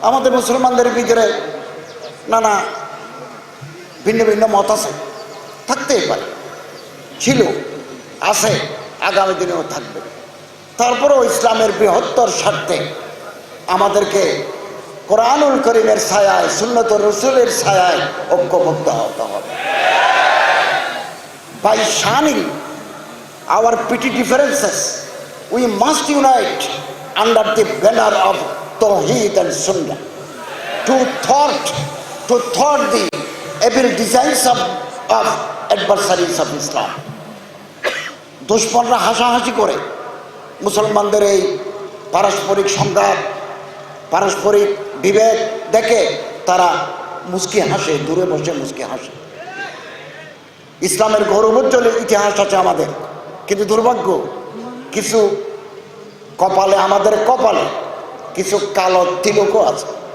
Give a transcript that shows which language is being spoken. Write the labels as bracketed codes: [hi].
[bn] আমাদের মুসলমানদের ভিতরে নানা ভিন্ন ভিন্ন মত আছে, থাকতেই পারে, ছিল, আছে, আগামী দিনেও থাকবে। তারপরেও ইসলামের বৃহত্তর স্বার্থে আমাদেরকে কোরআনুল করিমের ছায়ায়, সুন্নতুর রাসূলের ছায়ায় ঐক্যবদ্ধ হতে হবে। [en] By shunning our petty differences, we must unite under the banner of Tawheed and Sunnah to thwart the evil designs of adversaries of Islam. [bn] দুশ্মনরা হাসাহাসি করে মুসলমানদের এই পারস্পরিক সংঘাত, পারস্পরিক বিভেদ দেখে তারা মুচকি হাসে, দূরে বসে মুচকি হাসে। ইসলামের গৌরবোজ্জ্বল ইতিহাস আছে আমাদের, কিন্তু দুর্ভাগ্য কিছু কপালে, আমাদের কপালে কিছু কালো তিলকও আছে।